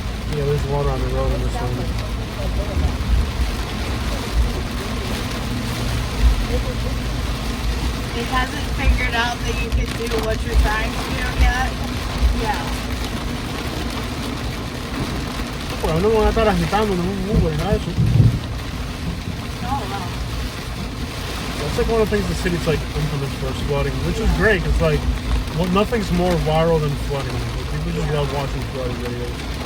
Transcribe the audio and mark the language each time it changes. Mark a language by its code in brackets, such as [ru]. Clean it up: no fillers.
[en] Yeah, there's water on the road in this one. It hasn't figured out that you can do what you're trying to do yet. Yeah. [es] Pues no van a estar agitando en un Uber, nada de eso. [en] Oh, wow. That's like one of the things the city's like infamous for is flooding, which is great. It's like nothing's more viral than flooding. Like, people just love watching flooding videos.